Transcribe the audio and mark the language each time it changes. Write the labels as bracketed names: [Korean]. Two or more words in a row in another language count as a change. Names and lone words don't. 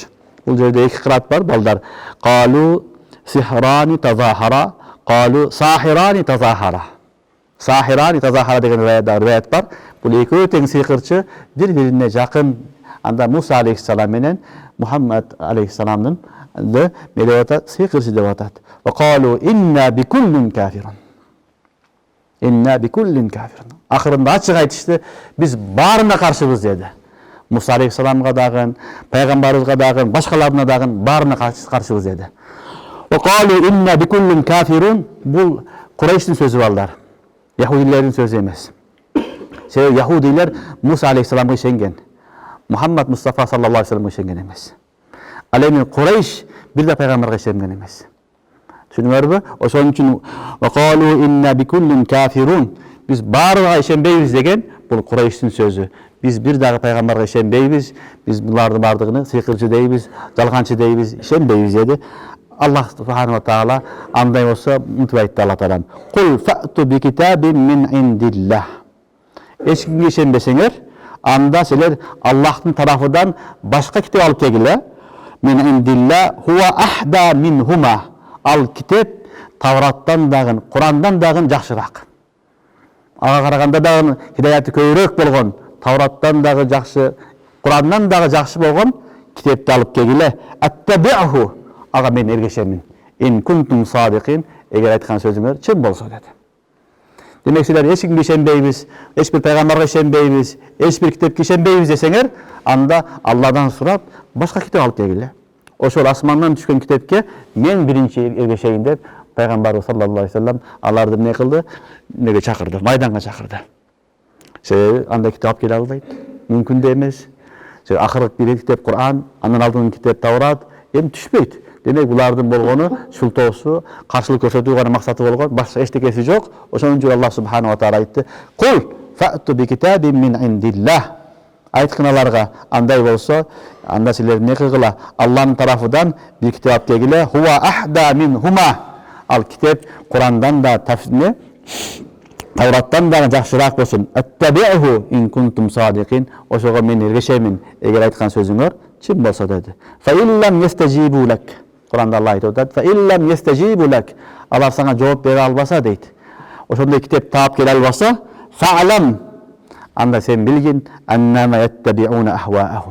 [Kyrgyz] Бул жерде эки кырат бар балдар. [Arabic] قالوا سحران تظاهرا قالوا ساحران تظاهرا. ساحران تظاهرا [Kyrgyz] деген риwayat бар. Бул экөө тең сыйкырчы, бири-бирине жакын. Анда Муса алейхиссалам менен Мухаммад алейхиссаламдын мелевата сыйкырчы деп атат. [Arabic] وقالوا إنا بكل كافرون. إنا بكل كافرون. [Kyrgyz] Акырында ачык айтышты, биз баарына каршыбыз деди. Муса алейхиссаламга дагы, пайгамбарыбызга дагы, башкаларына дагы баарына каршыбыз деди. [Arabic] وقالوا إنا بكل كافرون. [Kyrgyz] Бул Курейштин сөзү балдар. Яхудилердин сөзү эмес. Себеби яхудилер Муса алейхиссаламга ишенген. Мухаммад Мустафа [Arabic] صلى الله عليه وسلم [Kyrgyz] ишенген эмес. Ал эми Курейш бир да пайгамбарга ишенген эмес. Түшүнүңөрбү? Ошон үчүн [Arabic] وقالوا إنا بكل كافرون. [Kyrgyz] Biz баарыга ишенбейбиз деген бул Курайштин сөзү. Biz bir дагы пайгамбарга ишенбейбиз. Biz булардын бардыгын сыйкырчы дейбиз, жалганчы дейбиз, ишенбейбиз деди. [Arabic] الله سبحانه وتعالى [Kyrgyz] андай болсо мынтип айтты Алла таалам. [Arabic] قل فأتوا بكتاب من عند الله. [Kyrgyz] Эч кимге ишенбесеңер, анда силер Аллахтын тарафыдан башка китеп алып келгиле. [Arabic] من عند الله هو أهدى منهما. [Kyrgyz] Ал китеп Тавраттан дагы, Курандан дагы жакшыраак. Ага караганда дагы хидаяты көбүрөөк болгон, Тавраттан дагы жакшы, Курандан дагы жакшы болгон китепти алып келгиле. Аттаби'ху. Ага мен эргешемин. [Arabic] إن كنتم صادقين. [Kyrgyz] Эгер айткан сөзүңөр чын болсо деди. Демек силер эч кимге ишенбейбиз, эч бир пайгамбарга ишенбейбиз, эч бир китепке ишенбейбиз десеңер, анда Алладан сурап башка китеп алып келгиле. Ошол асмандан түшкөн китепке мен биринчи эргешейин деп пайгамбарыбыз [Arabic] صلى الله عليه وسلم [Kyrgyz] аларды эмне кылды? Эмнеге чакырды? Майданга чакырды. Себеби андай китеп алып келе албайт. Мүмкүн да эмес. Акыркы бир китеп Кур'ан, андан алдыңкы китеп Таврат эми түшпөйт. Демек булардын болгону шултоосу, каршылык көрсөтүү гана максаты болгон, башка эчтекеси жок. Ошон үчүн [Arabic] الله سبحانه وتعالى [Kyrgyz] айтты: [Arabic] "قل فأتوا بكتاب من عند الله." [Kyrgyz] Айткын аларга, андай болсо, анда силер эмне кылгыла? Алланын тарафыдан бир китеп алып келгиле. [Arabic] هو أهدى منهما. [Kyrgyz] Ал китеп Курандан да тафсирне, Тавраттан да жакшыраак болсун. [Arabic] أتبعه إن كنتم صادقين. [Kyrgyz] Ошого мен эргешемин, эгер айткан сөзүңөр чын болсо деди. [Arabic] فإن لم يستجيبوا لك. [Kyrgyz] Куранда Алла айтып атат: [Arabic] "فإن لم يستجيبوا لك." [Kyrgyz] Алар сага жооп бере албаса дейт. Ошондой китеп таап келе албаса, фa'lam. Анда сен билгин, [Arabic] أنما يتبعون أهواءهم.